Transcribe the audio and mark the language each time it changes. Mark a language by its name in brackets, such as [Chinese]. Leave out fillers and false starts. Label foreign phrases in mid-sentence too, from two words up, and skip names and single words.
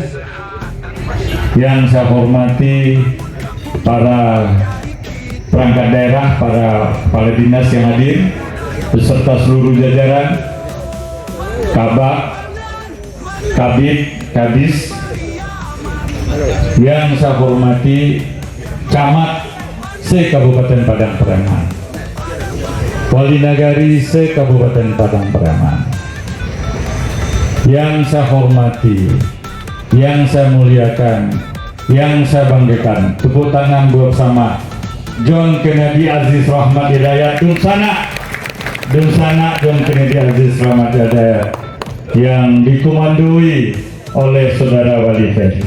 [Indonesian] Yang saya hormati para perangkat daerah, para kepala dinas yang hadir, beserta seluruh jajaran, Kabak, Kabid, Kadis. Yang saya hormati Camat se-Kabupaten Padang Pariaman, Wali Nagari se-Kabupaten Padang Pariaman. Yang saya hormati, yang saya muliakan, yang saya banggakan, tepuk tangan bersama John Kennedy Aziz Rahmat Hidayat Dunsana John Kennedy Aziz Rahmat Hidayat yang dikomandoi oleh Saudara Wali Ferdi.